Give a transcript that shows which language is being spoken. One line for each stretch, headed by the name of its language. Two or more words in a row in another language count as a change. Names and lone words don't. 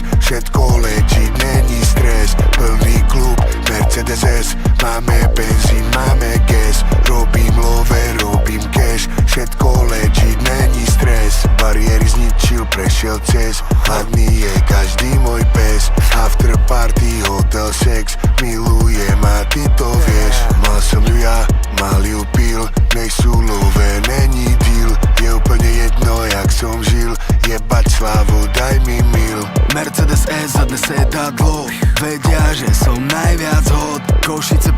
Slovak: Všetko legit, není stres. Plný klub, Mercedes S, máme benzín, máme gas, robím love, robím cash. Všetko legit, není stres. Bariéry zničil, prešiel cez. Hladný je každý môj pes.
English: After party, hotel, sex,
Slovak: milujem a ty to vieš. Mal som ju ja, mal ju pil, nejsú love, není deal. Je úplne jedno, jak som žil, jebať slávu, daj mi mil. Mercedes S, zadné sedadlo, vedia, že som najviac hot.